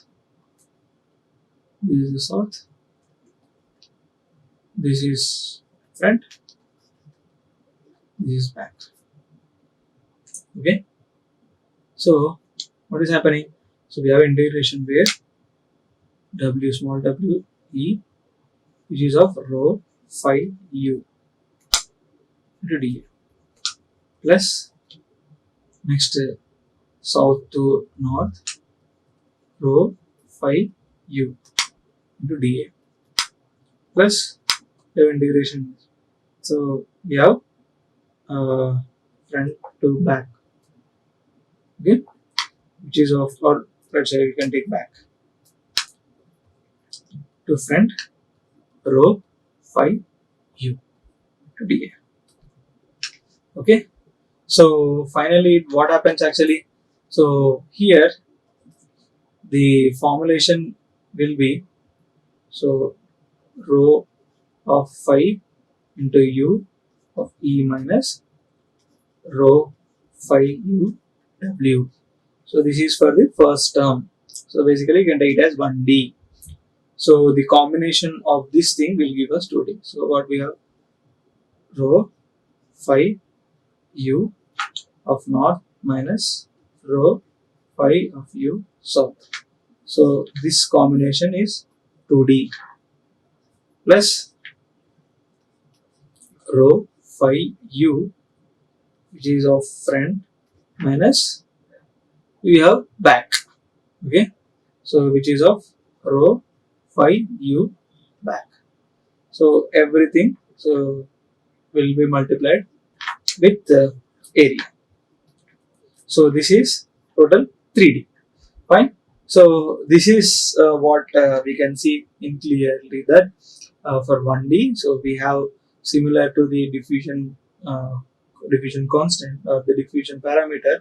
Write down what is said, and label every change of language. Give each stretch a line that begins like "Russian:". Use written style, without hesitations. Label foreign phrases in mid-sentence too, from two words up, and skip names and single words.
English: This is the south. This is front. This is back. Okay. So what is happening? So we have integration where w small w e, which is of rho phi u into dA, plus next south to north rho phi u into dA, plus we have integration. So we have front to back, okay, which is of, or let's say we can take back to front rho phi u to dA. Okay, so finally what happens actually? So here the formulation will be, so rho of phi into u of e minus rho phi u w. So this is for the first term. So basically you can take it as 1D. So the combination of this thing will give us 2D. So what we have, rho phi u of north minus rho phi of u south. So this combination is 2D, plus rho phi u, which is of front, minus we have back. Okay, so which is of rho phi u back. So everything so will be multiplied with the area. So this is total 3D. Fine. So this is what we can see in clearly that for 1D, so we have similar to the diffusion constant or the diffusion parameter.